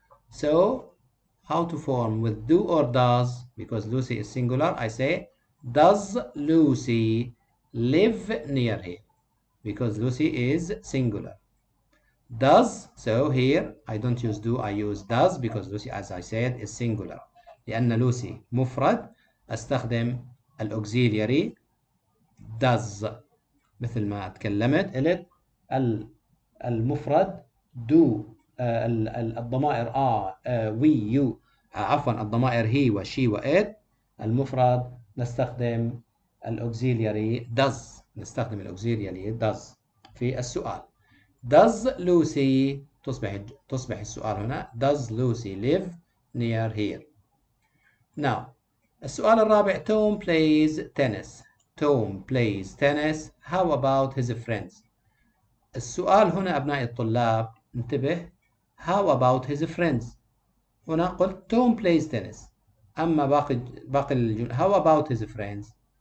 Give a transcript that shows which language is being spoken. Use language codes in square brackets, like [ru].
[en] So, how to form with do or does? Because Lucy is singular, I say, does Lucy live near here? Because Lucy is singular. Does, so here I don't use do, I use does because Lucy, as I said, is singular. [ar] لأن لوسي مفرد أستخدم الأوكسيلياري does مثل ما تكلمت قلت المفرد do الضمائر we you عفوا الضمائر he وشي وإت. المفرد نستخدم الأوكسيلياري does does في السؤال. [en] Does Lucy [ar] تصبح السؤال هنا [en] Does Lucy live near here? Now [ar] السؤال الرابع, [en] Tom plays tennis. Tom plays tennis. How about his friends? [ar] السؤال هنا أبناء الطلاب انتبه, [en] how about his friends. [ar] هنا قلت [en] Tom plays tennis. [ar] أما باقي الجملة, [en] how about his friends.